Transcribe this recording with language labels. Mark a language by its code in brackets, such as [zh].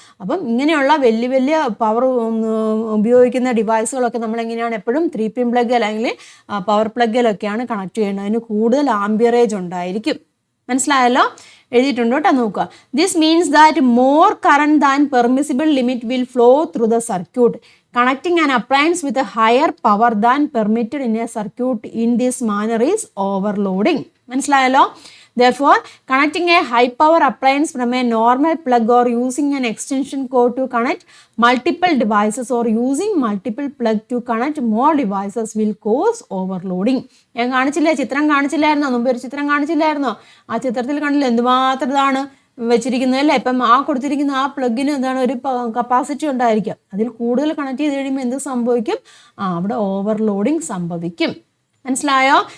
[ml] അപ്പം ഇങ്ങനെയുള്ള വലിയ വലിയ പവർ ഉപയോഗിക്കുന്ന ഡിവൈസുകളൊക്കെ നമ്മളെങ്ങനെയാണ് എപ്പോഴും 3 പിൻ പ്ലഗ് അല്ലെങ്കിൽ പവർ പ്ലഗിലൊക്കെയാണ് കണക്ട് ചെയ്യുന്നത്. അതിന് കൂടുതൽ ആംബിയറേജ് ഉണ്ടായിരിക്കും. മനസ്സിലായല്ലോ? എഴുതിയിട്ടുണ്ട് കേട്ടോ, നോക്കുക. [en] This means that more current than permissible limit will flow through the circuit. Connecting an appliance with a higher power than permitted in a circuit in this manner is overloading. [ml] മനസ്സിലായല്ലോ? [en] Therefore, connecting a high power appliance from a normal plug or using an extension cord to connect multiple devices or using multiple plug to connect more devices will cause overloading. [ml] ഞാൻ കാണിച്ചില്ലേ, ചിത്രം കാണിച്ചില്ലായിരുന്നോ, മുമ്പ് ഒരു ചിത്രം കാണിച്ചില്ലായിരുന്നോ? ആ ചിത്രത്തിൽ കണ്ടില്ല എന്തുമാത്രം ഇതാണ് വെച്ചിരിക്കുന്നത് അല്ലേ. ഇപ്പം ആ കൊടുത്തിരിക്കുന്ന ആ പ്ലഗിന് എന്താണ് ഒരു കപ്പാസിറ്റി ഉണ്ടായിരിക്കും. അതിൽ കൂടുതൽ കണക്ട് ചെയ്ത് കഴിയുമ്പോൾ എന്ത് സംഭവിക്കും, അവിടെ ഓവർലോഡിങ് സംഭവിക്കും. മനസ്സിലായോ?